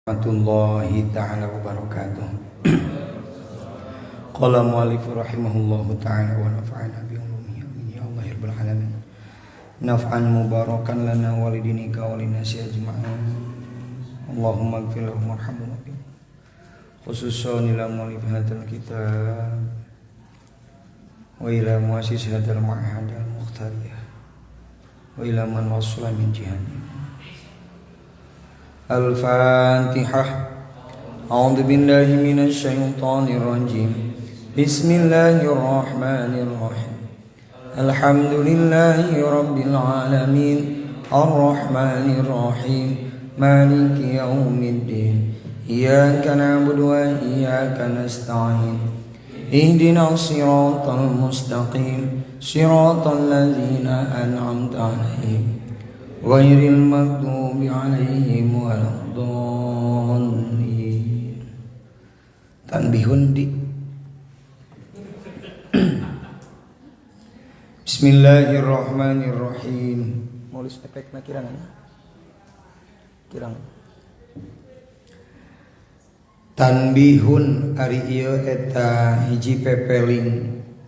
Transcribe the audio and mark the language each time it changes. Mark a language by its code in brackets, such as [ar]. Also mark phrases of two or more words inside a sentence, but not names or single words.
[ar] ورحمة الله تعالى وبركاته. قال المؤلف رحمه الله تعالى ونفعنا بعلومه آمين يا الله يا رب العالمين. نفعا مباركا لنا ولوالدينك وللناس أجمعين. اللهم اغفر لهم وارحمهم خصوصا إلى مؤلف هذا الكتاب وإلى مؤسس هذا المعهد المختارية وإلى من وصل من جهادي. Al-Fatihah. أعوذ بالله من الشيطان الرجيم. بسم الله الرحمن الرحيم. الحمد لله رب العالمين. الرحمن الرحيم. مالك يوم الدين. إياك نعبد وإياك نستعين. اهدنا الصراط المستقيم. صراط الذين أنعمت عليهم غير المغضوب عليهم ولا الضالين. Tanbihun di Bismillahirrahmanirrahim. [su] Nulis efekna kirang. Tanbihun ari ieu eta hiji pepeling.